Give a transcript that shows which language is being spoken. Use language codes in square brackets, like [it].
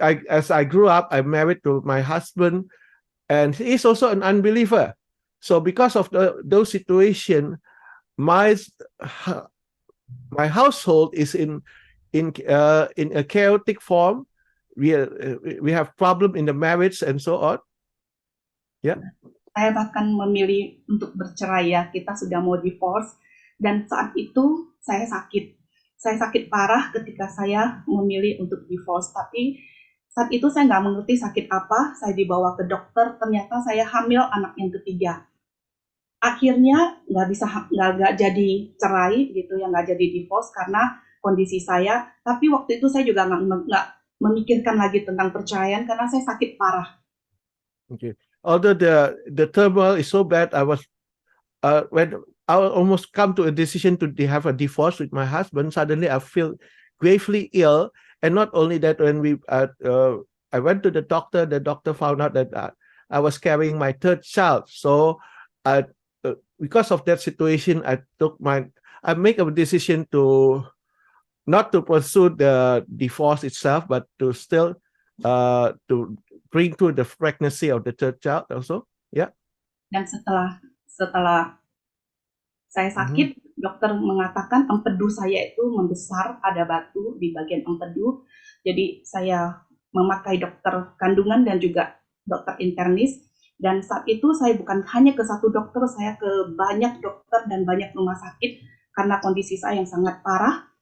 [en] As I grew up, I married to my husband, and he is also an unbeliever. So because of those situations, my household is in a chaotic form. We have problem in the marriage and so on. [id] Ya. Saya bahkan memilih untuk bercerai, ya. Kita sudah mau divorce, dan saat itu saya sakit. Saya sakit parah ketika saya memilih untuk divorce. Tapi saat itu saya nggak mengerti sakit apa. Saya dibawa ke dokter, ternyata saya hamil anak yang ketiga. Akhirnya nggak jadi cerai gitu, ya, nggak jadi divorce karena kondisi saya. Tapi waktu itu saya juga nggak memikirkan lagi tentang perceraian karena saya sakit parah. [en] Okay. Although the turmoil is so bad, when I almost come to a decision to have a divorce with my husband, suddenly I feel gravely ill. And not only that, when I went to the doctor found out that I was carrying my third child. So because of that situation, I make a decision not to pursue the divorce itself, but to still to bring through the pregnancy of the third child also. Yeah. [id] Dan setelah saya sakit, dokter mengatakan empedu saya itu membesar, ada batu di bagian empedu. Jadi saya memakai dokter kandungan dan juga dokter internis. Dan saat itu saya bukan hanya ke satu dokter, saya ke banyak dokter dan banyak rumah sakit karena kondisi saya yang sangat parah.